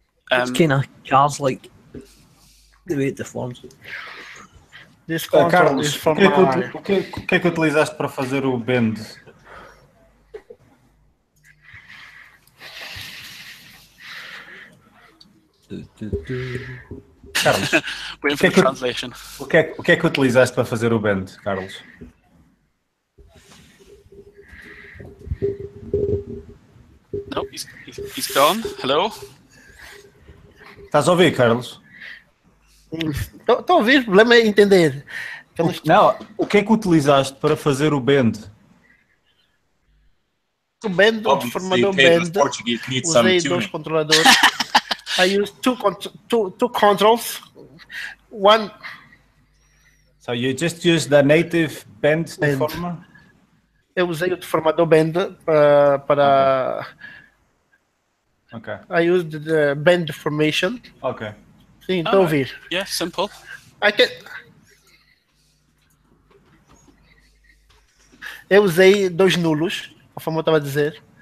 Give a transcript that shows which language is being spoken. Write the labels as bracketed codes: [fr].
[en] It's kind of cars like the way it deforms. This control Carlos, is from [pt] o que é que utilizaste para fazer o bend? Carlos, [en] waiting for the translation. [pt] O que é que utilizaste para fazer o bend, Carlos? [en] No, he's gone. Hello? [pt] Estás a ouvir, Carlos? Estou a ouvir, o problema é entender. Não, o que é que utilizaste para fazer o bend? O bend, o deformador bend, usei dois controladores. [en] I used two controls. One So you just use the native bend deformer? [pt] Eu usei o deformador bend para... [en] Okay. I used the bend deformation. Okay. [pt] Sim, estou a ouvir. [en] Yeah, simple. [pt] Eu usei 2 nulos, conforme eu estava a dizer.